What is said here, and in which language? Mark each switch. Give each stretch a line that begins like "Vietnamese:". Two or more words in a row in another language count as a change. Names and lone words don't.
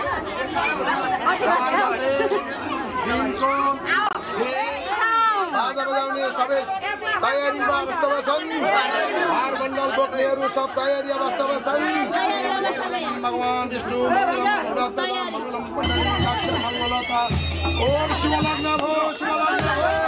Nepali: 4 गते दिनको बाजा बजाउने सबै तयारीमा अवस्थामा छन्। हार मण्डल बोक्नेहरू सब तयारी अवस्थामा छन्। भगवान विष्णु मङ्गलम मङ्गलता ओम शिवलग्न भो शिवलग्न भो